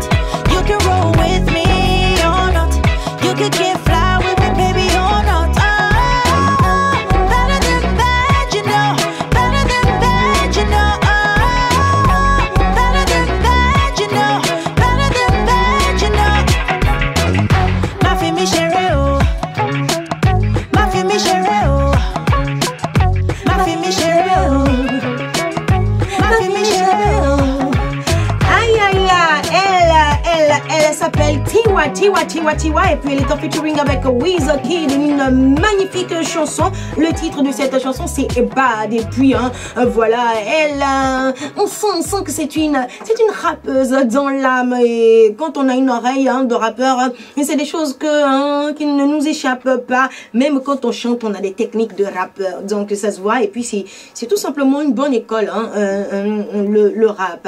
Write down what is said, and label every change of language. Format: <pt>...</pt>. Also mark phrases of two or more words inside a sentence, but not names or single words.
<en>You can roll with me or not. You can get fly with me, baby, or not. Better than that, you know. Better than that, you know. Better than that, you know. Better than that, you know.</en> <yo>Ma fi mi chere oh. Ma fi mi chere oh. Ma fi mi chere oh. Ma fi mi chere oh.</yo> <fr>Aïe aïe aïe, elle s'appelle Tiwa, et puis elle est en featuring avec Wizkid, une magnifique chanson. Le titre de cette chanson c'est Bad, et puis voilà, elle, on sent que c'est une rappeuse dans l'âme, et quand on a une oreille de rappeur, c'est des choses qui ne nous échappent pas, même quand on chante, on a des techniques de rappeur, donc ça se voit, et puis c'est tout simplement une bonne école, le rap.</fr>